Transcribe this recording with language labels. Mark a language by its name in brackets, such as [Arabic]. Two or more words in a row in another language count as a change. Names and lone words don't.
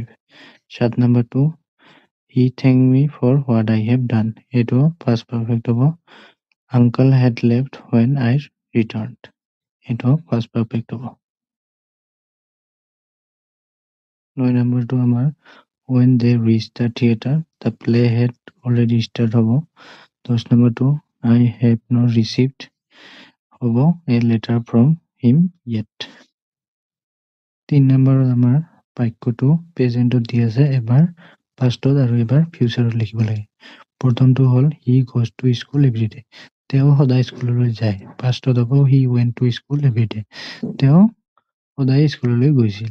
[English] 7 নম্বৰটো He thank me for what I have done. এইটো past perfect হ'ব। Uncle had left when I returned. এইটো past perfect [Assamese] হ'ব। 9 নম্বৰটো আমাৰ [English] when they reached the theater, the play had already started হ'ব। 10 নম্বৰটো I have not received হ'ব a letter from him yet. [Assamese] 3 নম্বৰত আমাৰ বাক্যটো প্ৰেজেণ্টত দি আছে, এবাৰ পাষ্টত আৰু এবাৰ ফিউচাৰত লিখিব লাগে। প্ৰথমটো হ'ল [English] He goes to school everyday. [Assamese] তেওঁ সদায় স্কুললৈ যায়। পাষ্টত হ'ব [English] He went to school everyday. [Assamese] তেওঁ সদায় স্কুললৈ গৈছিল।